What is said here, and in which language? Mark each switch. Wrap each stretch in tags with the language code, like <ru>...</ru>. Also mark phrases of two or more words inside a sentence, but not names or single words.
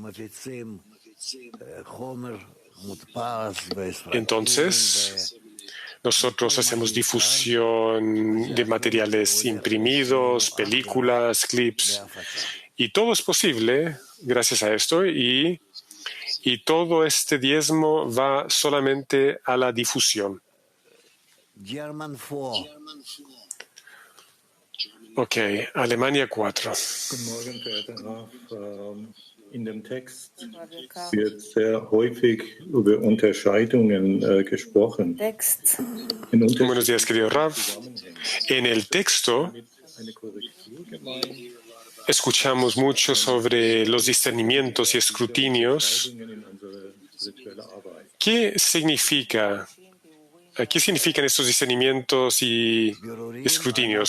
<es>Entonces, nosotros hacemos difusión de materiales imprimidos, películas, clips, y todo es posible gracias a esto, y todo este diezmo va solamente a la difusión. Ok, Alemania 4.</es> <de>In dem Text wird sehr häufig über Unterscheidungen gesprochen.</de> <es>Buenos días, querido Rav. En el texto escuchamos mucho sobre los discernimientos y escrutinios. ¿Qué significan estos discernimientos y escrutinios?</es>